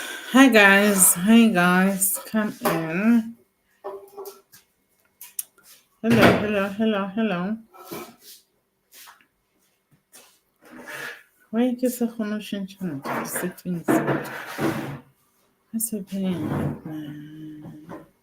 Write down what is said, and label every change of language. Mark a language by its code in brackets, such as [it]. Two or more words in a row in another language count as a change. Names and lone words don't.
[en] Hi guys, come in. Hello. [st] Why ke sa kgone ho [en] change the settings? What's happening right now?